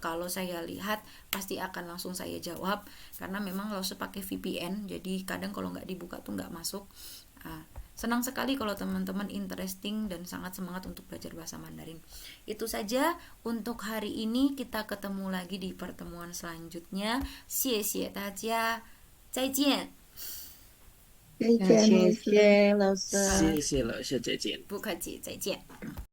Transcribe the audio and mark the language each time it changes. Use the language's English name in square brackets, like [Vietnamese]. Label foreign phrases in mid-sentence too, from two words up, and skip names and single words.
[Indonesian] Kalau saya lihat pasti akan langsung saya jawab karena memang Lause pakai VPN, jadi kadang kalau nggak dibuka tuh nggak masuk. Senang sekali kalau teman-teman interesting dan sangat semangat untuk belajar bahasa Mandarin. Itu saja untuk hari ini, kita ketemu lagi di pertemuan selanjutnya. [Chinese] 谢谢大家，再见。再见，老师。谢谢老师。谢谢老师，再见。不客气，再见。